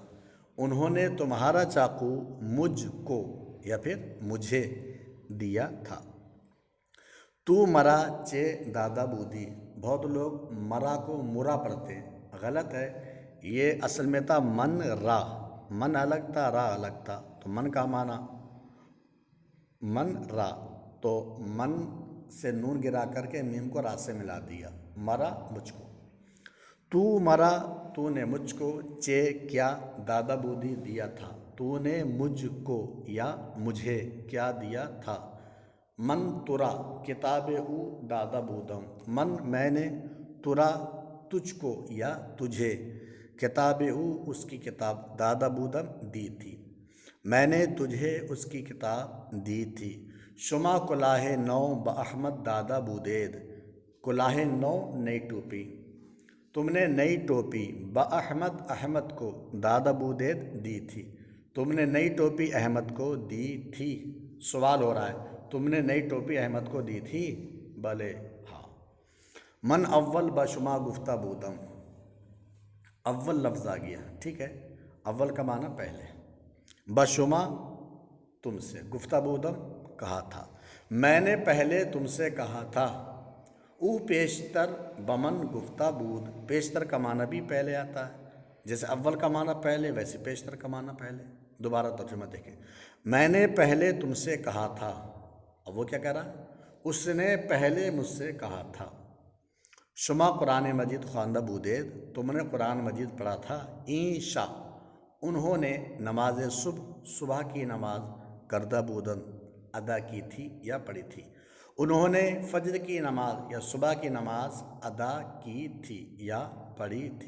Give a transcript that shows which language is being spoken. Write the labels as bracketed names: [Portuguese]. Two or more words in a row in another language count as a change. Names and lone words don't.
[Urdu] انہوں نے تمہارا چاقو مجھ کو یا پھر مجھے دیا تھا۔ [Persian] تو مرا چے دادا بودی، [Urdu] بہت لوگ مرا کو مرا پڑھتے ہیں، غلط ہے۔ یہ اصل میں تھا [Persian] من را، [Urdu] من الگ تھا را الگ تھا، تو من کا معنی [Persian] من را، [Urdu] تو من سے نون گرا کر کے میم کو را سے ملا دیا، مرا مجھ کو۔ [Persian] تو مرا [Urdu] تو نے مجھ کو، چے کیا [Persian] دادا بودی [Urdu] دیا تھا، تو نے مجھ کو یا مجھے کیا دیا تھا۔ [Persian] من ترا کتاب او دادا بودم، [Urdu] من میں نے، ترا تجھ کو یا تجھے، [Persian] کتاب او [Urdu] اس کی کتاب، [Persian] دادا بودم [Urdu] دی تھی، میں نے تجھے اس کی کتاب دی تھی۔ [Persian] شما کلاہ نو بأحمد دادا بودید، کلاہ نو [Urdu] نئی ٹوپی، تم نے نئی ٹوپی، بأحمد احمد کو، [Persian] دادا بودید [Urdu] دی تھی، تم نے نئی ٹوپی احمد کو دی تھی۔ سوال ہو رہا ہے تم نے نئی ٹوپی احمد کو دی تھی؟ بلے ہاں۔ [Persian] من اول بشما گفتہ بودم، [Urdu] اول لفظ آ گیا، ٹھیک ہے، اول کا معنی پہلے، بشما تم سے، [Persian] گفتہ بودم [Urdu] کہا تھا، میں نے پہلے تم سے کہا تھا۔ [Persian] او پیشتر بمن گفتہ بود، [Urdu] پیشتر کا معنی بھی پہلے آتا ہے، جیسے اول کا معنی پہلے ویسے پیشتر کا معنی پہلے۔ دوبارہ ترجمہ دیکھیں، میں نے پہلے تم سے کہا تھا، اب وہ کیا کہہ رہا ہے؟ اس نے پہلے مجھ سے کہا تھا۔ [Persian] شما قرآن مجید خواندہ بودید، [Urdu] تم نے قرآن مجید پڑھا تھا۔ [Persian] این شا [Urdu] انہوں نے نماز صبح کی نماز [Persian] کردہ بودن [Urdu] ادا کی تھی یا پڑھی تھی، انہوں نے فجر کی نماز یا صبح کی نماز ادا کی تھی یا پڑھی تھی۔